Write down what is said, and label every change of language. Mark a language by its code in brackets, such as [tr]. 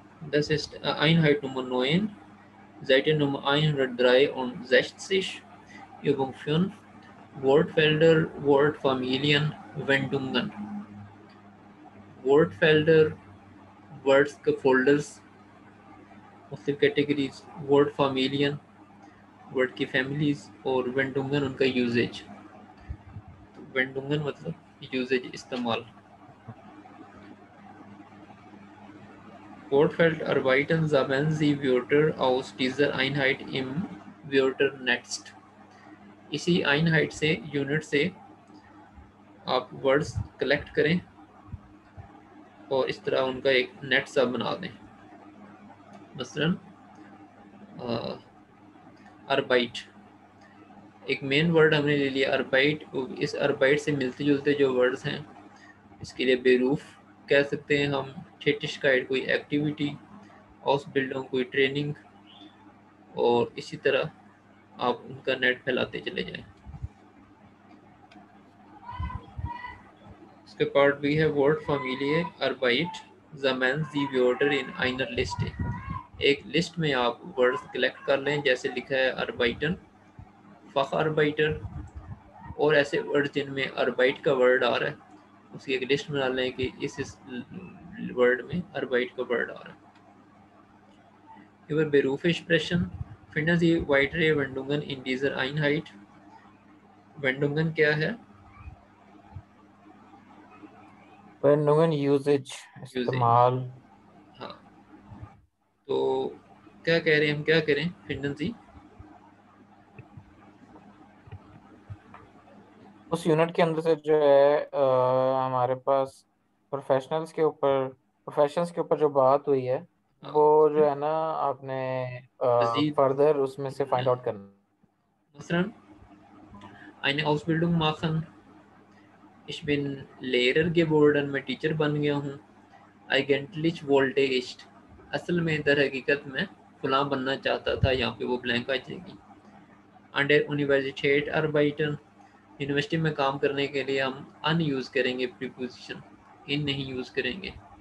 [de] Das ist Einheit Nummer 9, Seite Nummer 103 und 60, Übung 5, Wortfelder, Wortfamilien, Wendungen. [hi] Wortfelder, words के folders, मुख्तलिफ categories, word फैमिलियन, word की families, और वेंडुंगन उनका usage. वेंडुंगन मतलब usage, इस्तेमाल। [de] Wortfeld arbeiten sammeln sie Wörter aus dieser Einheit im Wörternetz। [hi] इसी Einheit से, unit से आप वर्ड्स कलेक्ट करें और इस तरह उनका एक नेट सा बना दें। मसलन अरबाइट, एक मेन वर्ड हमने ले लिया अरबाइट। इस अरबाइट से मिलते जुलते जो वर्ड्स हैं, इसके लिए बेरूफ कह सकते हैं हम, थेटिशकाइट कोई एक्टिविटी, आउसबिल्डिंग कोई ट्रेनिंग, और इसी तरह आप उनका नेट फैलाते चले जाएं। इसके पार्ट बी है वर्ड फैमिली [de] अरबाइट ज़मैन ज़ी वर्डर इन आइनर लिस्ट। [hi] एक लिस्ट में आप वर्ड्स कलेक्ट कर लें, जैसे लिखा है अरबाइटन, फ़ख अरबाइटर, और ऐसे वर्ड जिनमें अरबाइट का वर्ड आ रहा है उसकी एक लिस्ट बना लें कि इस वर्ड में अरबाइट का वर्ड आ रहा है। [de] Über Berufe sprechen, finden Sie weitere Wendungen in dieser Einheit। [hi] वेंडुंगन क्या है? वेंडुंगन यूजेज, यूजेज। इस्तेमाल। हाँ, तो क्या कह रहे हैं हम, क्या करें [de] फिंडन जी? [hi] उस यूनिट के अंदर से जो है हमारे पास प्रोफेशंस के ऊपर जो बात हुई है, हाँ, वो जो है ना, आपने मजीद फर्दर उसमें से ढूंढना फाइंड है। आउट करना। [de] मसलन eine Ausbildung machen, ich bin Lehrer geworden, [hi] मैं टीचर बन गया हूँ। [de] eigentlich wollte ich, [hi] असल में दर हकीकत में फलां बनना चाहता था, यहाँ पे वो ब्लैंक आ जाएगी। [de] an der Universität arbeiten, [hi] university में काम करने के लिए हम अन यूज़ करेंगे, प्रीपोजिशन इन नहीं यूज़ करेंगे।